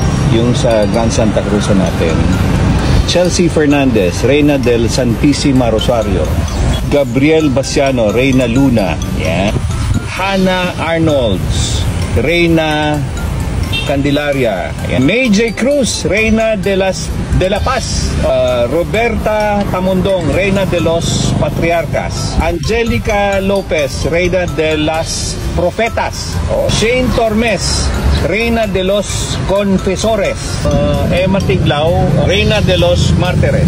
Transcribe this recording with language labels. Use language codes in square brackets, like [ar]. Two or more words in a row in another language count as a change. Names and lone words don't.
[tl] yung sa Grand Santa Cruz natin. Chelsea Fernandez, Reyna del Santissima Rosario. Gabriel Basiano, Reyna Luna. Yeah. Hannah Arnolds, Reyna Candelaria. Yeah. May J. Cruz, Reyna de la Paz. Roberta Tamundong, Reyna de los Patriarcas. Angelica Lopez, Reyna de las Profetas. Shane Tormes, Reyna de los Confesores. Emma Tiglao, Reyna de los Mártires.